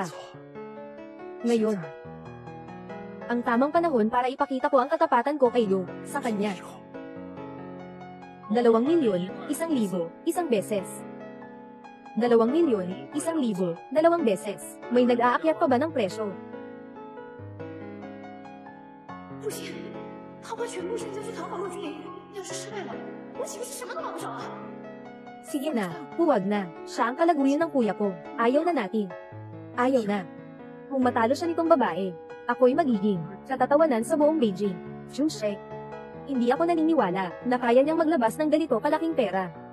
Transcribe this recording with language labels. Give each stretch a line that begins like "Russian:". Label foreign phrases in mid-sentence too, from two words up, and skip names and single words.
Filipino: Ngayon, ang tamang panahon para ipakita ko ang katapatan ko kay Lu, sa kanya. 2 milyon, 1,000, isang beses. 2 milyon, 1,000, dalawang beses. May nag-aakyat pa ba ng presyo?
Chinese: 不行，他把全部身家去讨好陆军，要是失败了， 我岂不是什么都帮不上啊？
Filipino: Sige na, huwag na. Siya ang kalaguyan ng kuya ko. Ayaw na natin. Ayaw na. Kung matalo siya nitong babae, ako'y magiging katatawanan sa buong Beijing. Jushek. Hindi ako naniniwala na kaya niyang maglabas ng ganito kalaking pera.